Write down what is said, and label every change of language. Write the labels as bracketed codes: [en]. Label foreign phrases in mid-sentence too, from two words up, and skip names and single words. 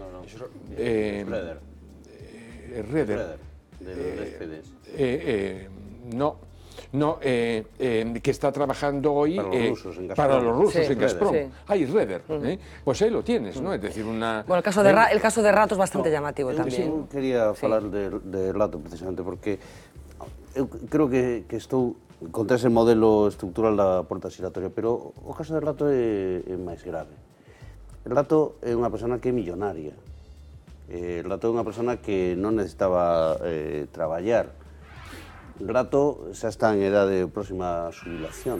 [es] Reder. No, que está trabajando hoy para los rusos en Gazprom. Sí. Reder. Pues ahí lo tienes, ¿no? Es decir, Bueno, el caso de Rato es bastante llamativo también. [gl] Eu quería falar de Rato precisamente porque eu creo que estou contra ese modelo estructural da porta xiratoria, pero o caso de Rato é máis grave. El Rato é unha persona que é millonaria. El Rato é unha persona que non necesitaba traballar Rato xa está en edade próxima a xubilación.